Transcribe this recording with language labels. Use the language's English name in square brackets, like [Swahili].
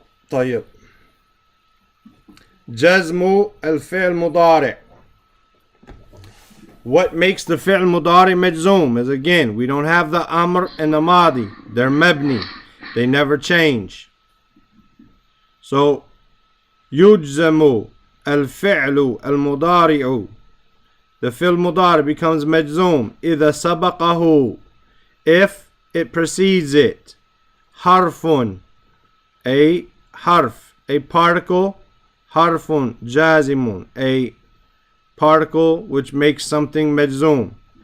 [Arabic] طيب. جزم الفعل مضارع. [English] What makes the fi'l mudari majzoom is, again, we don't have the amr and the madi. They're mabni. They never change. So, [Arabic] يجزم الفعل المضارع. [English] The fi'l mudari becomes majzoom [Arabic] إذا سبقه, [English] if it precedes it. Harfun, a harf, a particle. Harfun jazimun, a particle which makes something majzoom.